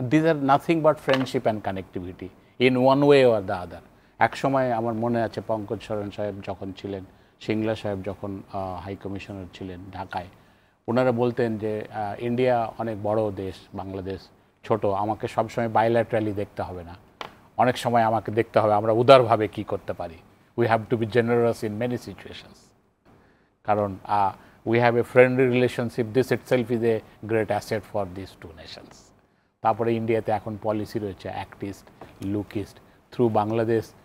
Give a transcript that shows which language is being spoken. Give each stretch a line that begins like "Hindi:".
English: These are nothing but friendship and connectivity in one way or the other.
Bangla: এক সময় আমার মনে আছে পঙ্কজ শরণ সাহেব যখন ছিলেন, সিংলা সাহেব যখন হাই কমিশনার ছিলেন ঢাকায়, ওনারা বলতেন যে ইন্ডিয়া অনেক বড় দেশ, বাংলাদেশ ছোট, আমাকে সবসময় বাইল্যাটারালি দেখতে হবে না, অনেক সময় আমাকে দেখতে হবে আমরা উদারভাবে কি করতে পারি।
English: We have to be generous in many situations, কারণ we have a friendly relationship, this itself is a great asset for these two nations.
Bangla: তারপরে ইন্ডিয়াতে এখন পলিসি রয়েছে act east look east through Bangladesh.